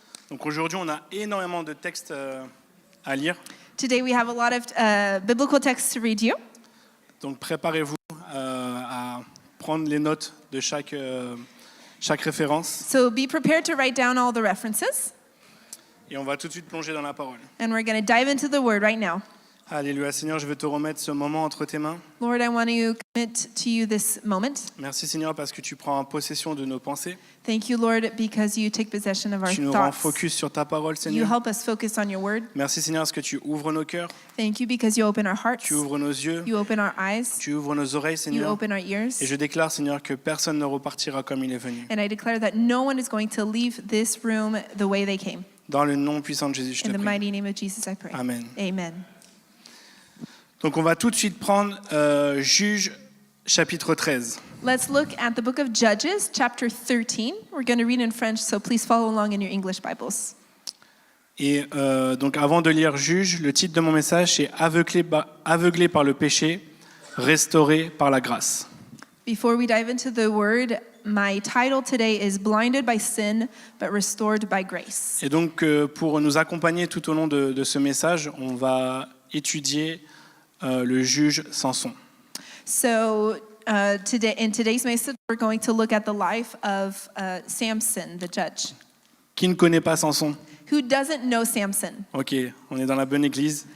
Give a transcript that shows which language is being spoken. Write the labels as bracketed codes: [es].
[fr] Donc aujourd'hui, on a énormément de textes à lire. [en] Today we have a lot of biblical texts to read you. [fr] Donc préparez-vous à prendre les notes de chaque référence. [en] So be prepared to write down all the references. [fr] Et on va tout de suite plonger dans la parole. [en] And we're going to dive into the word right now. [fr] Alléluia. Seigneur, je veux te remettre ce moment entre tes mains. [en] Lord, I want to commit to you this moment. [fr] Merci Seigneur parce que tu prends possession de nos pensées. [en] Thank you, Lord, because you take possession of our [fr] Tu nous rends [en] thoughts. [fr] focus sur ta parole, [en] You [fr] Seigneur. [en] help us focus on your word. [fr] Merci Seigneur parce que tu ouvres nos cœurs, [en] Thank you because you open our hearts. [fr] tu ouvres nos yeux, [en] You open our eyes. [fr] tu ouvres nos oreilles, [en] You [fr] Seigneur. [en] open our ears. [fr] Et je déclare, Seigneur, que personne ne repartira comme il est venu. [en] And I declare that no one is going to leave this room the way they came. [fr] Dans le nom puissant de Jésus, je te [en] In the [fr] prie. [en] mighty name of Jesus, I pray. Amen. Amen. [fr] Donc on va tout de suite prendre Juges chapitre 13. [en] Let's look at the book of Judges, chapter 13. We're going to read in French, so please follow along in your English Bibles. [fr] Et donc avant de lire Juges, le titre de mon message c'est aveuglé par le péché, restauré par la grâce. [en] Before we dive into the word, my title today is Blinded by Sin, but Restored by Grace. [fr] Et donc pour nous accompagner tout au long de ce message, on va étudier le juge Samson. [en] So today, in today's message, we're going to look at the life of Samson, the judge. [fr] Qui ne connaît pas Samson? [en] Who doesn't know Samson? [fr] Ok, on est dans la bonne église.